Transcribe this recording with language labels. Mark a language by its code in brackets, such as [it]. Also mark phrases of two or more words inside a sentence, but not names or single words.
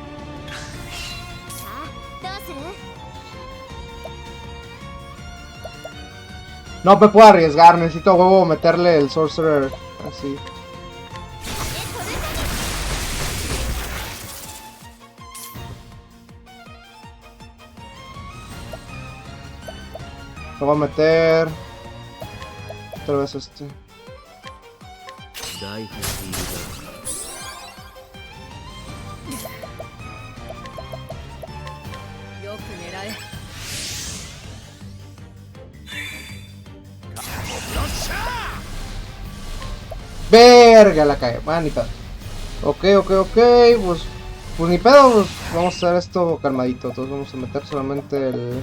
[es] No me puedo arriesgar, necesito a huevo meterle el Sorcerer así. Lo voy a meter otra vez este. [ja] ライフスピードだ。よく狙え。 [es] Verga, la cae. Va, ni pedo. Ok. Pues ni pedo. Pues vamos a hacer esto calmadito. Entonces vamos a meter solamente el...